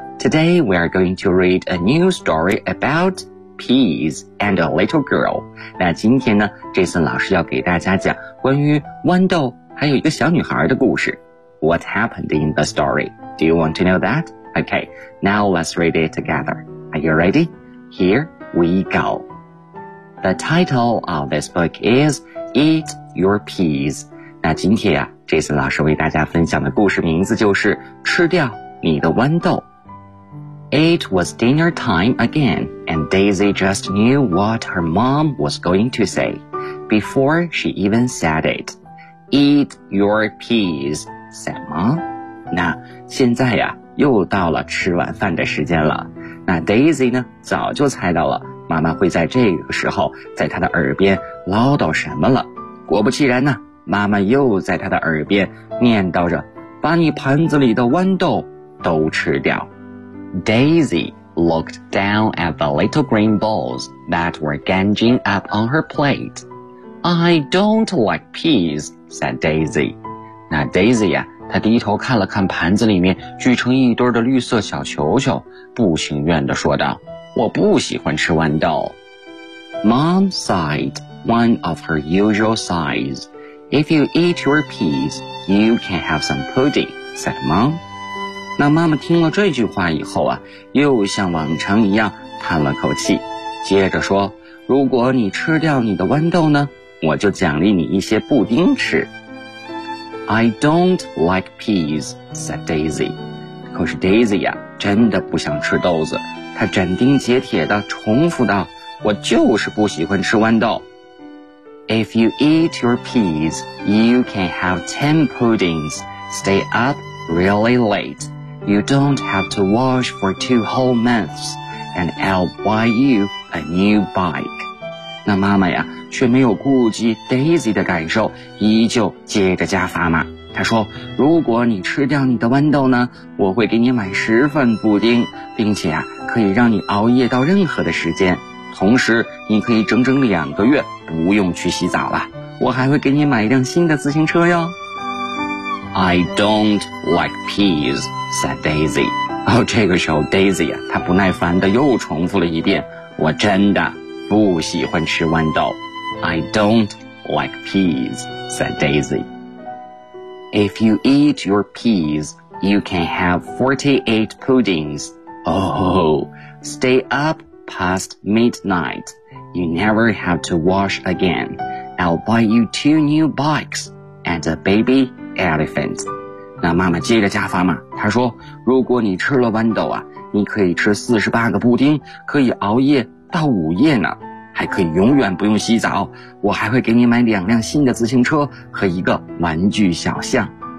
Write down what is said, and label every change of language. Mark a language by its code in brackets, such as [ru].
[en] Today we are going to read a new story about peas and a little girl. [zh] 那今天呢 ,Jason 老师要给大家讲关于豌豆还有一个小女孩的故事。 [en] What happened in the story? Do you want to know that? Okay, now let's read it together. Are you ready? Here we go. The title of this book is Eat Your Peas. [zh] 那今天啊 ,Jason 老师为大家分享的故事名字就是吃掉你的豌豆。 [en] It was dinner time again, and Daisy just knew what her mom was going to say before she even said it. Eat your peas, said mom. [zh] 那现在啊又到了吃晚饭的时间了。那 Daisy 呢早就猜到了妈妈会在这个时候在她的耳边唠叨什么了。果不其然呢，妈妈又在她的耳边念叨着，把你盘子里的豌豆都吃掉。 [en] Daisy looked down at the little green balls that were ganging up on her plate. I don't like peas, said Daisy. [zh] 那 Daisy 啊他低头看了看盘子里面聚成一堆的绿色小球球，不情愿地说道，我不喜欢吃豌豆。 [en] Mom sighed, one of her usual sighs. If you eat your peas, you can have some pudding, said Mom. [zh] 那妈妈听了这句话以后啊，又像往常一样叹了口气，接着说，如果你吃掉你的豌豆呢，我就奖励你一些布丁吃。 [en] I don't like peas, said Daisy. [zh] 可是 Daisy 呀、啊、真的不想吃豆子。她斩钉截铁地重复道，我就是不喜欢吃豌豆。 [en] If you eat your peas, you can have 10 puddings. Stay up really late. You don't have to wash for 2 whole months. And I'll buy you a new bike. [zh] 那妈妈呀却没有顾及 Daisy 的感受，依旧接着加砝码。她说，如果你吃掉你的豌豆呢，我会给你买十份布丁，并且啊可以让你熬夜到任何的时间，同时你可以整整两个月不用去洗澡了，我还会给你买一辆新的自行车哟。 [en] I don't like peas, said Daisy. [zh] 哦，这个时候 Daisy 啊她不耐烦地又重复了一遍，我真的不喜欢吃豌豆。 [en] I don't like peas, said Daisy. If you eat your peas, you can have 48 puddings. Oh, stay up past midnight. You never have to wash again. I'll buy you 2 new bikes and a baby elephant. [zh] 那妈妈接着加砝码，她说，如果你吃了豌豆啊，你可以吃48个布丁，可以熬夜到午夜呢，还可以永远不用洗澡，我还会给你买两辆新的自行车和一个玩具小象。